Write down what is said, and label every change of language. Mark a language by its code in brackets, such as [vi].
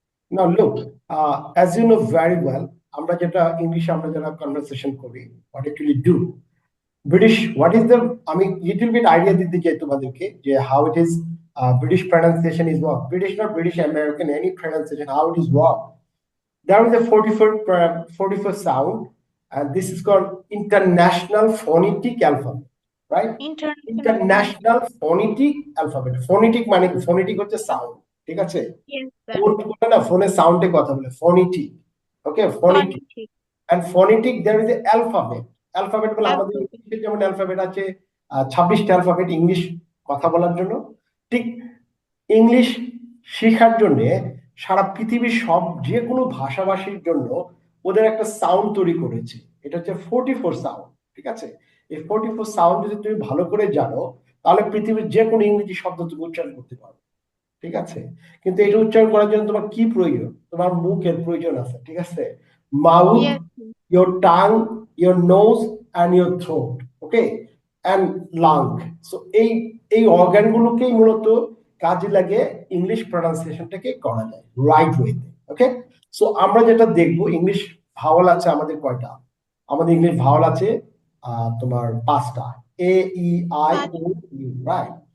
[en] Now look, as you know very well, [bn] আমরা যেটা ইংলিশে আমরা যারা কনভারসেশন করি, [en] what actually do British, what is the, [bn] আমি [en] little bit idea [bn] দিতে চাই তোমাদেরকে যে [en] how it is British pronunciation is work. British not British American, any pronunciation, how it is work. There is a 44 sound, and this is called International Phonetic Alphabet, right? International Phonetic Alphabet. [bn] Phonetic মানে কি? Phonetic হচ্ছে sound, ঠিক আছে? [en] Yes, sir. [bn] Phone করে না, ফোনে সাউন্ডে কথা বলে, phonetic. [en] Okay, phonetic. Phonetic. And phonetic, there is a alphabet. [bn] Alphabet বলে আমাদের [en] Alphabet. [bn] ইংলিশে যেমন অ্যালফাবেট আছে 26টা অ্যালফাবেট ইংলিশ কথা বলার জন্য, ঠিক ইংলিশ শেখার জন্য সারা পৃথিবীর সব যে কোনো ভাষাভাষীর জন্য ওদের একটা সাউন্ড তৈরি করেছে। এটা হচ্ছে 44 সাউন্ড, ঠিক আছে? এই 44 সাউন্ড যদি তুমি ভালো করে জানো তাহলে পৃথিবীর যে কোনো ইংরেজি শব্দ তুমি উচ্চারণ করতে পারো, ঠিক আছে? কিন্তু এটা উচ্চারণ করার জন্য তোমার কি প্রয়োজন? তোমার মুখের প্রয়োজন আছে, ঠিক আছে? Mouth, [en] Yes, sir. your tongue, your nose and your throat, okay, and lung. [bn] So এই অর্গানগুলোকেই মূলত কাজে লাগে ইংলিশ প্রনাউন্সিয়েশনটাকে করা যায় রাইট ওয়েতে, ওকে? সো আমরা যেটা দেখবো, ইংলিশ ভাওয়াল আছে আমাদের কয়টা? আমাদের ইংলিশ ভাওয়াল আছে তোমার 5টা, এ E I O you, right?